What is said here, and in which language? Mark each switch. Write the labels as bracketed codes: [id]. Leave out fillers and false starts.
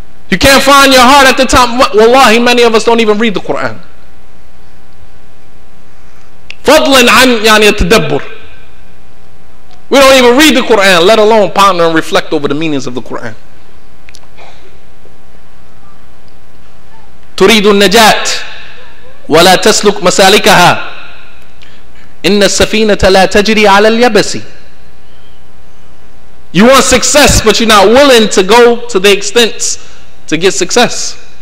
[en] You can't find your heart at the time. Wallahi, many of us don't even read the Quran. [ar] فضلا عن يعني التدبر. [en] We don't even read the Quran, let alone ponder and reflect over the meanings of the Quran. [ar] تريد النجاة ولا تسلك مسالكها إن السفينة لا تجري على اليبس. [en] You want success, but you're not willing to go to the extents to get success.